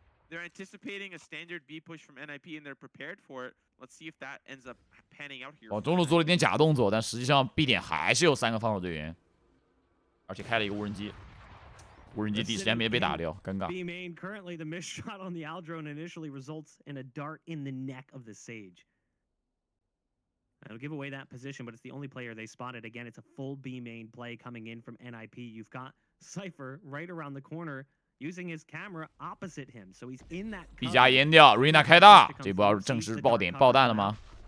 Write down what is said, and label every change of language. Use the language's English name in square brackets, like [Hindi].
[English] They're anticipating a standard B push from NIP and they're prepared for it. Let's see if that ends up panning out here. [Chinese] 往中路做了一点假动作，但实际上 B 点还是有3个防守队员，而且开了一个无人机。无人机第一时间没被打掉，尴尬。 [English] B main currently the missed shot on the Al drone initially results in a dart in the neck of the Sage. It'll give away that position, but it's the only player they spotted. Again, it's a full B main play coming in from NIP. You've got Cypher right around the corner.Using his camera opposite him, so he's in that. [Chinese] B 加淹掉 ，Rina 开大，这波要正式爆弹了吗？